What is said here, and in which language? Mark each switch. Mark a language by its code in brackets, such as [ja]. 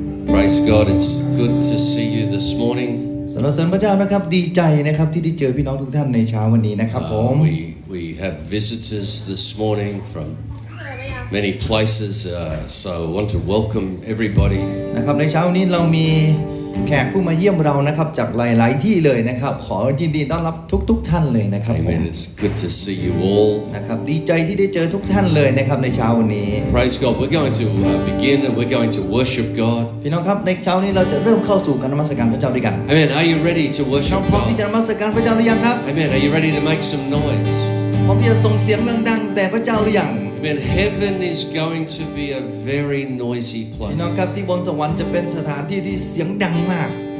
[en] Praise God, it's good to see you this morning. [th] สรรเสริญพระเจ้านะครับดีใจนะครับที่ได้เจอพี่น้องทุกท่านในเช้าวันนี้นะครับผม [en] We have visitors this morning from many places, so I want to welcome everybody. [th] นะครับในเช้าวันนี้เรามีแขกผู้มาเยี่ยมเรานะครับจากหลายๆที่เลยนะครับขอยินดีต้อนรับทุกท่านเลยนะครับผม [en] Amen. It's good to see you all. [th] นะครับดีใจที่ได้เจอทุกท่านเลยนะครับในเช้าวันนี้ [en] Praise God. We're going to begin and we're going to worship God. [th] พี่น้องครับในเช้านี้เราจะเริ่มเข้าสู่การนมัสการพระเจ้าด้วยกัน [en] Amen. Are you ready to [th] น้อง [en] worship [th] พร้อมที่ [en] God? [th] จะนมัสการพระเจ้าหรือยังครับ [en] Amen. Are you ready to make some noise? [th] พร้อมที่จะส่งเสียงดังๆแต่พระเจ้าหรือยัง [en] Amen. Heaven is going to be a very noisy [th] พี่น้อง [en] place. [th] ครับที่บนสวรรค์จะเป็นสถานที่ที่เสียงดังมาก